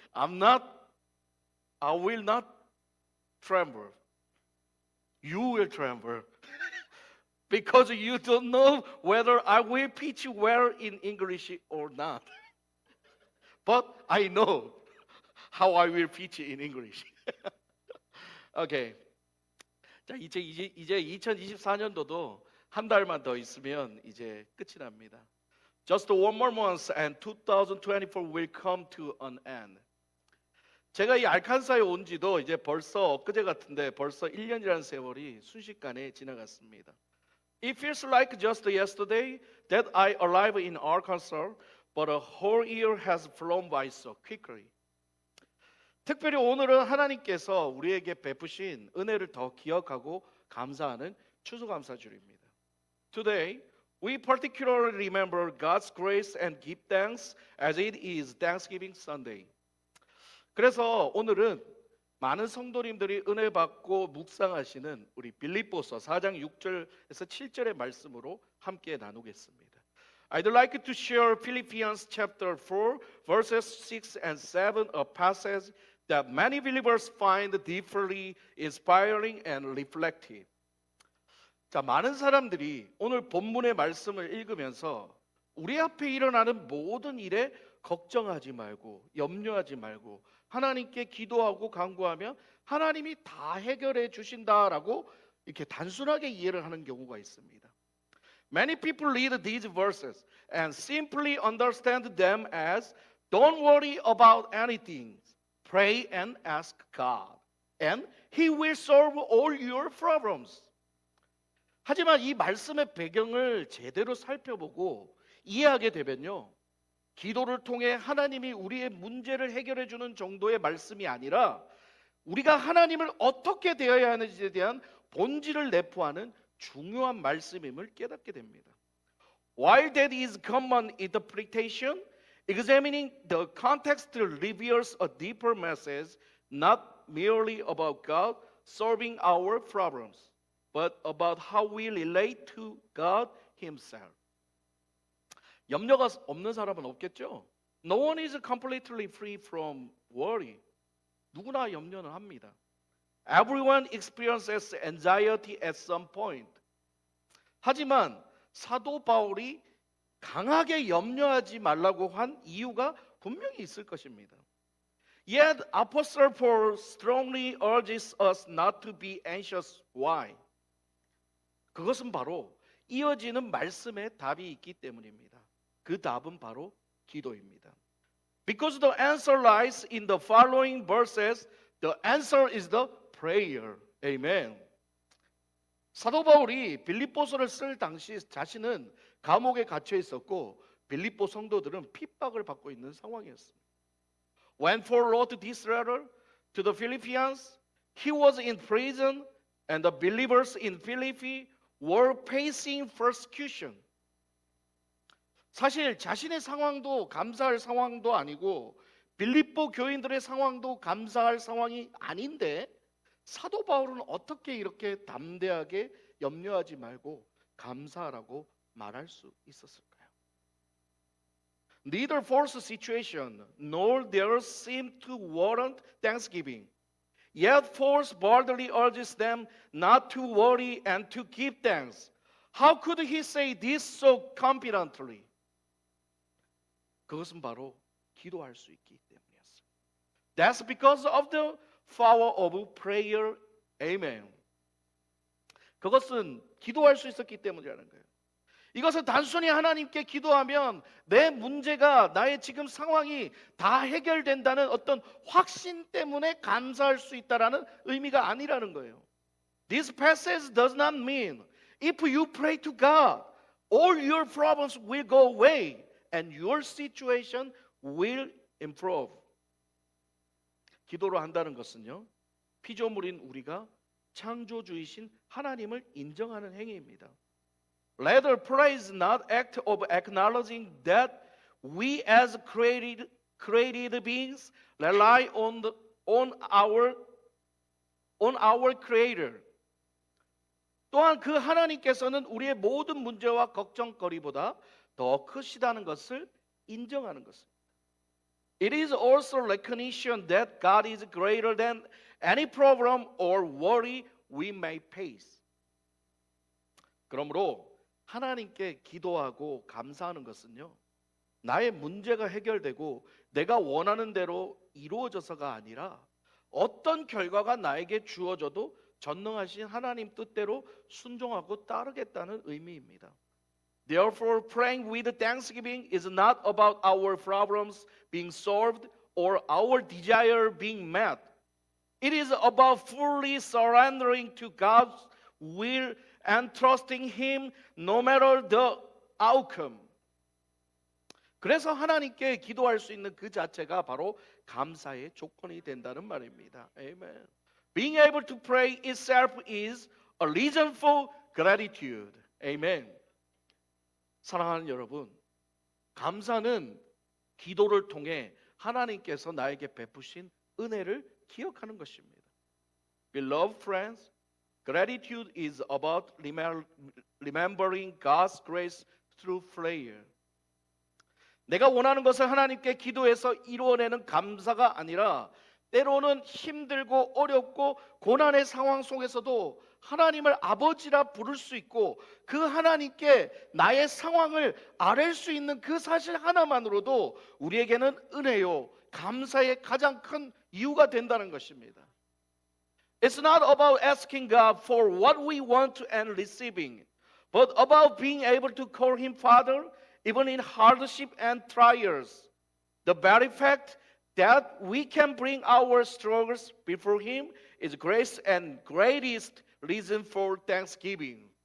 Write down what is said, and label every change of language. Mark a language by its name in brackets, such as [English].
[English] I will not tremble. You will tremble. Because you don't know whether I will pitch well in English or not. But I know how I will pitch in English. Okay. [Korean] 자, 이제 2024년도도 한 달만 더 있으면 이제 끝이 납니다. [English] Just one more month and 2024 will come to an end. [Korean] 제가 이 알칸사에 온 지도 이제 벌써 엊그제 같은데 벌써 1년이라는 세월이 순식간에 지나갔습니다. [English] It feels like just yesterday that I arrived in Arkansas, but a whole year has flown by so quickly. [Korean] 특별히 오늘은 하나님께서 우리에게 베푸신 은혜를 더 기억하고 감사하는 추수감사주일입니다. [English] Today, we particularly remember God's grace and give thanks as it is Thanksgiving Sunday. [Korean] 그래서 오늘은 많은 성도님들이 은혜 받고 묵상하시는 우리 빌립보서 4장 6절에서 7절의 말씀으로 함께 나누겠습니다. [English] I'd like to share Philippians chapter 4 verses 6 and 7, a passage that many believers find deeply inspiring and reflective. [Korean] 자, 많은 사람들이 오늘 본문의 말씀을 읽으면서 우리 앞에 일어나는 모든 일에 걱정하지 말고 염려하지 말고 하나님께 기도하고 간구하면 하나님이 다 해결해 주신다라고 이렇게 단순하게 이해를 하는 경우가 있습니다. [English] Many people read these verses and simply understand them as don't worry about anything. Pray and ask God, and He will solve all your problems. [Korean] 하지만 이 말씀의 배경을 제대로 살펴보고 이해하게 되면요, 기도를 통해 하나님이 우리의 문제를 해결해 주는 정도의 말씀이 아니라 우리가 하나님을 어떻게 대해야 하는지에 대한 본질을 내포하는 중요한 말씀임을 깨닫게 됩니다. [English] While that is common interpretation, examining the context reveals a deeper message, not merely about God solving our problems, but about how we relate to God Himself. [Korean] 염려가 없는 사람은 없겠죠? [English] No one is completely free from worry. [Korean] 누구나 염려는 합니다. [English] Everyone experiences anxiety at some point. [Korean] 하지만 사도 바울이 강하게 염려하지 말라고 한 이유가 분명히 있을 것입니다. [English] Yet Apostle Paul strongly urges us not to be anxious. Why? [Korean] 그것은 바로 이어지는 말씀에 답이 있기 때문입니다. 그 답은 바로 기도입니다. [English] Because the answer lies in the following verses, the answer is the prayer. Amen. [Korean] 사도 바울이 빌립보서를 쓸 당시 자신은 감옥에 갇혀 있었고 빌립보 성도들은 핍박을 받고 있는 상황이었습니다. [English] When Paul wrote this letter to the Philippians, he was in prison and the believers in Philippi were facing persecution. [Korean] 사실 자신의 상황도 감사할 상황도 아니고 빌립보 교인들의 상황도 감사할 상황이 아닌데 사도 바울은 어떻게 이렇게 담대하게 염려하지 말고 감사하라고 말할 수 있었을까요? [English] Neither forced situation nor their seem to warrant thanksgiving. Yet force boldly urges them not to worry and to give thanks. How could he say this so confidently? [Korean] 그것은 바로 기도할 수 있기 때문이었어요. [English] That's because of the power of prayer. Amen. [Korean] 그것은 기도할 수 있었기 때문이라는 거예요. 이것은 단순히 하나님께 기도하면 내 문제가 나의 지금 상황이 다 해결된다는 어떤 확신 때문에 감사할 수 있다라는 의미가 아니라는 거예요. [English] This passage does not mean if you pray to God, all your problems will go away and your situation will improve. [Korean] 기도를 한다는 것은요, 피조물인 우리가 창조주이신 하나님을 인정하는 행위입니다. [English] Rather, praise is not act of acknowledging that we as created beings rely on our Creator. [Korean] 또한 그 하나님께서는 우리의 모든 문제와 걱정거리보다 더 크시다는 것을 인정하는 것입니다. [English] It is also recognition that God is greater than any problem or worry we may face. [Korean] 그러므로 하나님께 기도하고 감사하는 것은요, 나의 문제가 해결되고 내가 원하는 대로 이루어져서가 아니라 어떤 결과가 나에게 주어져도 전능하신 하나님 뜻대로 순종하고 따르겠다는 의미입니다. [English] Therefore, praying with thanksgiving is not about our problems being solved or our desire being met. It is about fully surrendering to God's will and trusting Him no matter the outcome. [Korean] 그래서 하나님께 기도할 수 있는 그 자체가 바로 감사의 조건이 된다는 말입니다. [English] Amen. Being able to pray itself is a reason for gratitude. Amen. [Korean] 사랑하는 여러분, 감사는 기도를 통해 하나님께서 나에게 베푸신 은혜를 기억하는 것입니다. [English] Beloved friends, gratitude is about remembering God's grace through prayer. [Korean] 내가 원하는 것을 하나님께 기도해서 이루어내는 감사가 아니라 때로는 힘들고 어렵고 고난의 상황 속에서도 하나님을 아버지라 부를 수 있고 그 하나님께 나의 상황을 아뢰 수 있는 그 사실 하나만으로도 우리에게는 은혜요, 감사의 가장 큰 이유가 된다는 것입니다. [English] It's not about asking God for what we want and receiving, but about being able to call Him Father even in hardship and trials. The very fact that we can bring our struggles before Him is grace and greatest reason for thanksgiving.